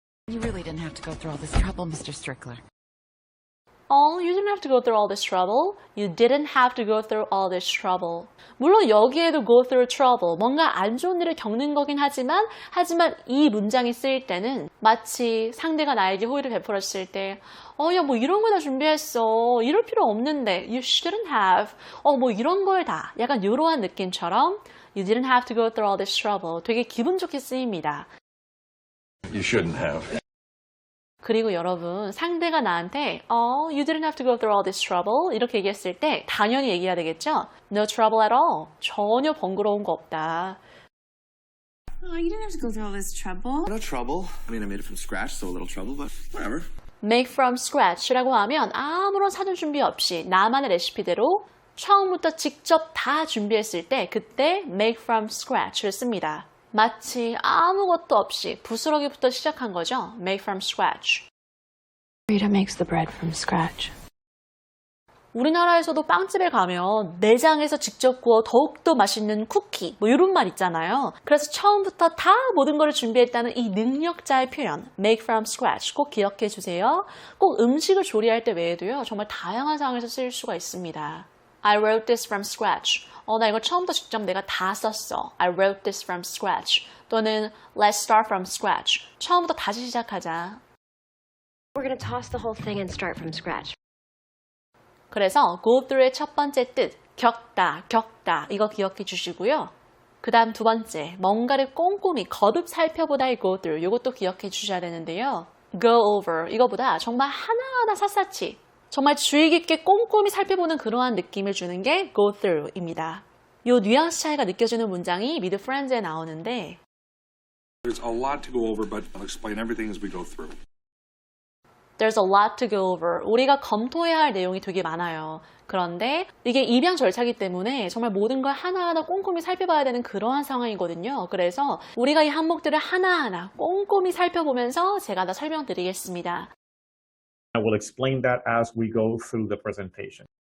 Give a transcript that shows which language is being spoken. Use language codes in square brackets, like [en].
[en] You really didn't have to go through all this trouble, Mr. Strickler. You didn't have to go through all this trouble. You didn't have to go through all this trouble. [ko] 물론 여기에도 go through trouble, 뭔가 안 좋은 일을 겪는 거긴 하지만 이 문장이 쓰일 때는 마치 상대가 나에게 호의를 베풀었을 때 이런 거 다 준비했어. 이럴 필요 없는데. [en] You shouldn't have. [ko] 이런 걸 다. 약간 이러한 느낌처럼 [en] You didn't have to go through all this trouble. [ko] 되게 기분 좋게 쓰입니다. [en] You shouldn't have. [ko] 그리고 여러분 상대가 나한테 [en] You didn't have to go through all this trouble [ko] 이렇게 얘기했을 때 당연히 얘기해야 되겠죠? [en] No trouble at all. [ko] 전혀 번거로운 거 없다. [en] You didn't have to go through all this trouble. No trouble. I mean, I made it from scratch, so a little trouble, but whatever. [ko] Make from scratch라고 하면 아무런 사전 준비 없이 나만의 레시피대로 처음부터 직접 다 준비했을 때 그때 make from scratch를 씁니다. 마치 아무것도 없이 부스러기부터 시작한 거죠. [en] Make from scratch. Rita makes the bread from scratch. [ko] 우리나라에서도 빵집에 가면 내장에서 직접 구워 더욱더 맛있는 쿠키 뭐 이런 말 있잖아요. 그래서 처음부터 다 모든 걸 준비했다는 이 능력자의 표현 make from scratch 꼭 기억해 주세요. 꼭 음식을 조리할 때 외에도요. 정말 다양한 상황에서 쓰일 수가 있습니다. [en] I wrote this from scratch. [ko] 나 이거 처음부터 직접 내가 다 썼어. [en] I wrote this from scratch. 또는 let's start from scratch. [ko] 처음부터 다시 시작하자. [en] We're going to toss the whole thing and start from scratch. [ko] 그래서 go through의 첫 번째 뜻, 겪다, 이거 기억해 주시고요. 그 다음 두 번째, 뭔가를 꼼꼼히 거듭 살펴보다의 go through, 이것도 기억해 주셔야 되는데요. go over, 이거보다 정말 하나하나 샅샅이, 정말 주의 깊게 꼼꼼히 살펴보는 그러한 느낌을 주는 게 go through입니다. 이 뉘앙스 차이가 느껴지는 문장이 Meet Friends에 나오는데 [en] There's a lot to go over, but I'll explain everything as we go through. There's a lot to go over. [ko] 우리가 검토해야 할 내용이 되게 많아요. 그런데 이게 입양 절차이기 때문에 정말 모든 걸 하나하나 꼼꼼히 살펴봐야 되는 그러한 상황이거든요. 그래서 우리가 이 항목들을 하나하나 꼼꼼히 살펴보면서 제가 다 설명드리겠습니다. [en] I will explain that as we go through the presentation.